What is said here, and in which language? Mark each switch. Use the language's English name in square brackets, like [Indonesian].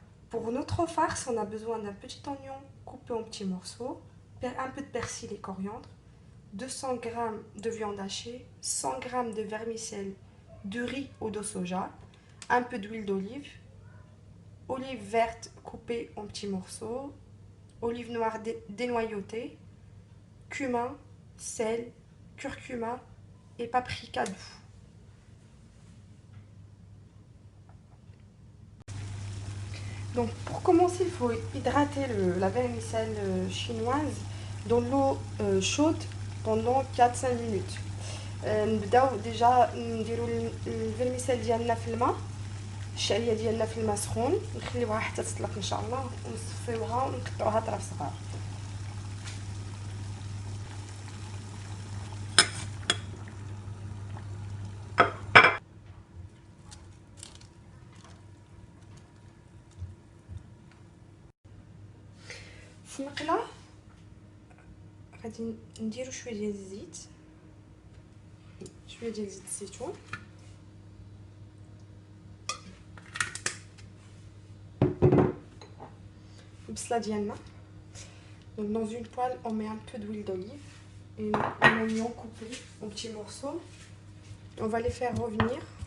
[French] Pour notre farce, on a besoin d'un petit oignon coupé en petits morceaux, un peu de persil et coriandre, 200 g de viande hachée, 100 g de vermicelle de riz ou de soja, un peu d'huile d'olive, olive verte coupée en petits morceaux, olive noire dénoyautée, cumin, sel, curcuma et paprika doux. Donc pour commencer, il faut hydrater la vermicelle chinoise dans l'eau chaude pendant 4-5 minutes. [Arabic] نبداو ديجا نديرو الفيرميسيل ديالنا في الماء، الشعريه ديالنا في الماء سخون، نخليوها حتى تطلق ان شاء الله ونصفيوها ونقطعوها طراف صغار. في مقله غادي نديرو شويه ديال الزيت، شويه ديال زيت الزيتون، البصله ديالنا. [French] Donc dans une poêle, on met un peu d'huile d'olive et un oignon coupé en petits morceaux. On va les faire revenir.